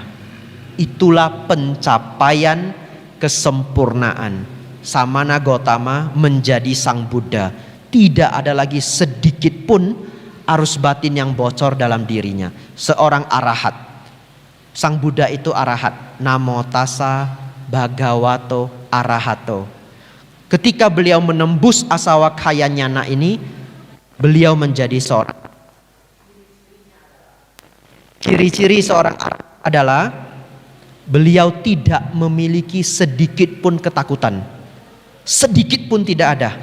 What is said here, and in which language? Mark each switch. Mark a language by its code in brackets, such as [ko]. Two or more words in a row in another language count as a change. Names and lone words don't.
[id] Itulah pencapaian kesempurnaan. Samana Gautama menjadi Sang Buddha. Tidak ada lagi sedikit pun arus batin yang bocor dalam dirinya. Seorang arahat, Sang Buddha itu arahat. [pi] Namo tassa bhagavato arahato. [id] Ketika beliau menembus [pi] asawa kaya nyana [id] ini, beliau menjadi seorang. Ciri-ciri seorang arahat adalah beliau tidak memiliki sedikit pun ketakutan. Sedikit pun tidak ada.